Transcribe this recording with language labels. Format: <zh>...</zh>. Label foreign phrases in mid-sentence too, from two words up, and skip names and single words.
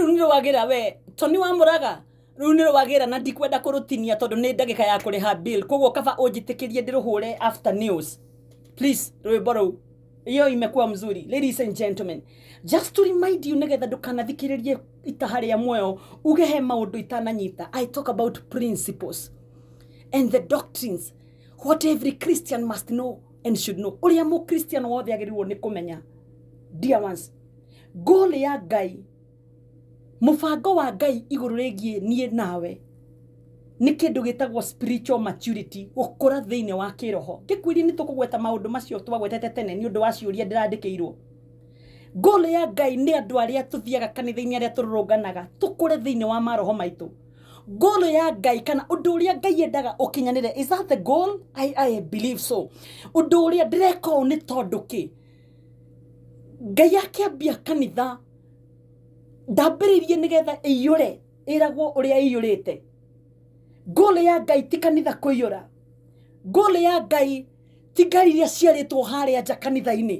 <ki>wagira we Tony wa Muraga riu ni wagira na ndikwenda kurutinia tondu ni ndagika ya kuriha bill koguo kaba unjitikirie ndiruhure</ki> <en>after news please</en> <ki>rwimbo ruu</ki> <sw>iyo imekuwa mzuri.</sw> <en>Ladies and gentlemen, just to remind you</en> <ki>nigetha ndukanathikiririe itahari ya moyo ugehe maundu itananyita.</ki> <en>I talk about principles and the doctrines what every Christian must know and should know.</en> <ki>Uria mu Christian wothe agirirwo ni kumenya.</ki> <en>Dear ones,</en> <ki>goal ya Ngai, mubango wa Ngai iguru rigie nie nawe ni kindu gitagwo</ki> <en>spiritual maturity,</en> <ki>gukura thiine wa kiroho. Gikwiri ni tukugweta maundu macio twagwetete tene ni undu wa ciuria ndirandikirwo. Goal ya Ngai ni andu aria tuthiaga kanitha-ini aria tururunganaga tukure thiine wa maroho maitu. Goal ya Ngai kana undu uria Ngai endaga ukinyanire,</ki> <en>is that the goal? I believe so.</en> <ki>Undu uria ndireka ni tondu ki Ngai akiambia kanitha ndambiririe nigetha iyure iragwo uria iyurite. Goal ya Ngai ti kanitha kuiyura. Goal ya Ngai ti ngari iria ciaritwo haria nja kanitha-ini.</ki>